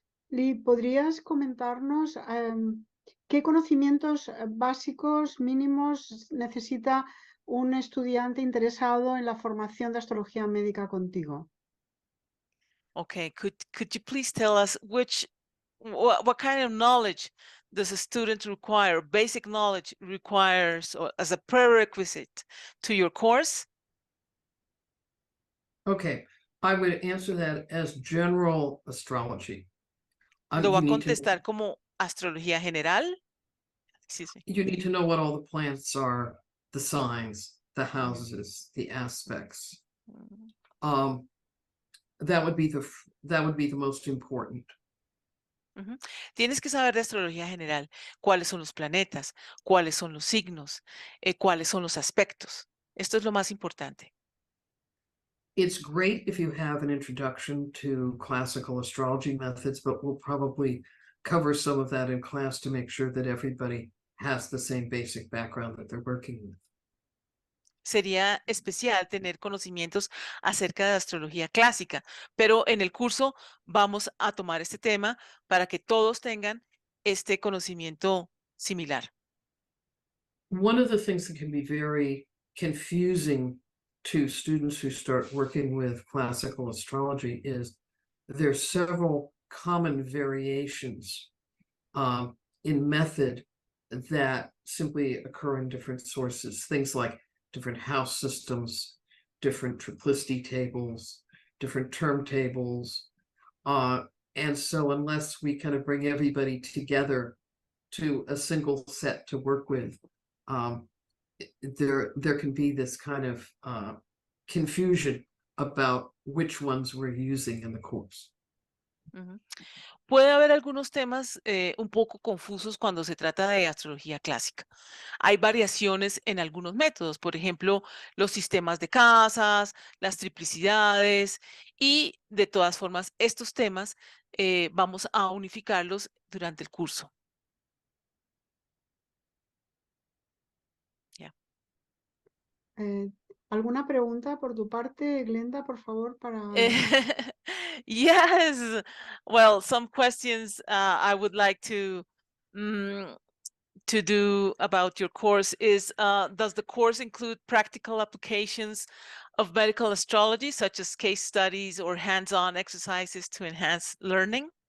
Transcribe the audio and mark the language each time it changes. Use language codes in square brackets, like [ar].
[es] Lee, ¿podrías comentarnos qué conocimientos básicos mínimos necesita un estudiante interesado en la formación de astrología médica contigo? [en] Okay, could you please tell us what kind of knowledge does a student require, basic knowledge requires as a prerequisite to your course? Okay, I would answer that as general astrology. [es] ¿Lo va a [en] You need to [es] contestar como astrología general? Sí, sí. [en] you need to know what all the planets are, the signs, the houses, the aspects. That would be the most important. Ujú. [es] Tienes que saber de astrología general, cuáles son los planetas, cuáles son los signos, cuáles son los aspectos. Esto es lo más importante. [en] It's great if you have an introduction to classical astrology methods, but we'll probably cover some of that in class to make sure that everybody has the same basic background that they're working with. [es] Sería especial tener conocimientos acerca de astrología clásica, pero en el curso vamos a tomar este tema para que todos tengan este conocimiento similar. [en] One of the things that can be very confusing to students who start working with classical astrology is there's several common variations in method that simply occur in different sources. Things like different house systems, different triplicity tables, different term tables. And so unless we kind of bring everybody together to a single set to work with, there can be this kind of confusion about which ones we're using in the course. Ujú. [es] Puede haber algunos temas un poco confusos cuando se trata de astrología clásica. Hay variaciones en algunos métodos, por ejemplo, los sistemas de casas, las triplicidades, y de todas formas, estos temas vamos a unificarlos durante el curso. ¿Alguna pregunta por tu parte, Glenda, por favor, para... [en] Yes, well, some questions I would like to do about your course is, does the course include practical applications of medical astrology, such as case studies or hands-on exercises to enhance learning?